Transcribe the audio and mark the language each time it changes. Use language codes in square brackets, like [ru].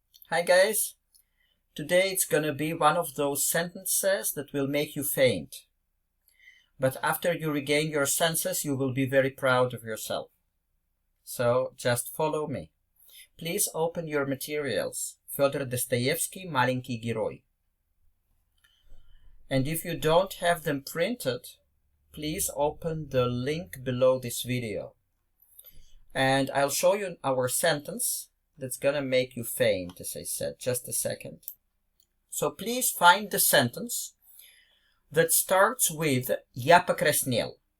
[en] Hi guys, today it's gonna be one of those sentences that will make you faint. But after you regain your senses, you will be very proud of yourself. So just follow me. Please open your materials. [ru] Фёдор Достоевский, Маленький герой. [en] And if you don't have them printed, please open the link below this video. And I'll show you our sentence that's gonna make you faint, as I said. Just a second. So please find the sentence that starts with [ru] «Я покраснел».